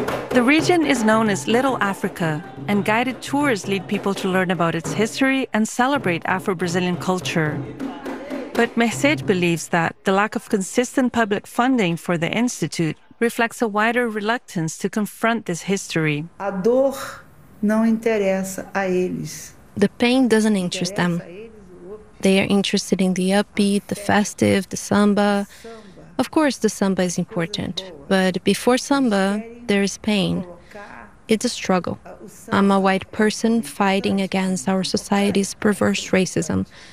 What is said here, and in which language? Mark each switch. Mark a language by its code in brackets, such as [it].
[en] The region is known as Little Africa, and guided tours lead people to learn about its history and celebrate Afro-Brazilian culture. But Mercedes believes that the lack of consistent public funding for the Institute reflects a wider reluctance to confront this history. [pt] A dor não interessa a eles. [en] The pain doesn't interest them. They are interested in the upbeat, the festive, the samba. Of course, the samba is important, but before samba, there is pain. It's a struggle. I'm a white person fighting against our society's perverse racism.